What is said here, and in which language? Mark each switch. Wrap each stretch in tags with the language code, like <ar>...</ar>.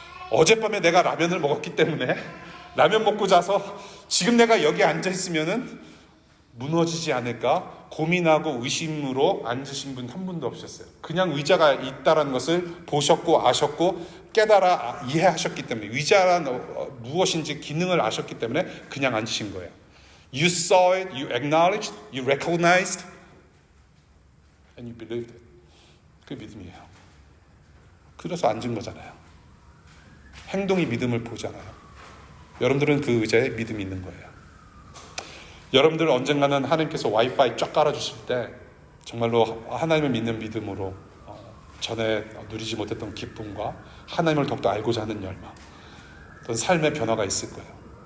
<ko>어젯밤에 내가 라면을 먹었기 때문에 라면 먹고 자서 지금 내가 여기 앉아 있으면은 무너지지 않을까 고민하고 의심으로 앉으신 분 한 분도 없으셨어요. 그냥 의자가 있다는 것을 보셨고 아셨고 깨달아 이해하셨기 때문에, 의자란 무엇인지 기능을 아셨기 때문에 그냥 앉으신 거예요.</ko> <en>You saw it, you acknowledged, you recognized, and you believed it.</en> <ko>그게 믿음이에요. 그래서 앉은 거잖아요. 행동이 믿음을 보잖아요. 여러분들은 그 의자에 믿음이 있는 거예요. 여러분들 언젠가는 하나님께서 와이파이 쫙 깔아주실 때 정말로 하나님을 믿는 믿음으로 전에 누리지 못했던 기쁨과 하나님을 더욱더 알고자 하는 열망, 어떤 삶의 변화가 있을 거예요.</ko>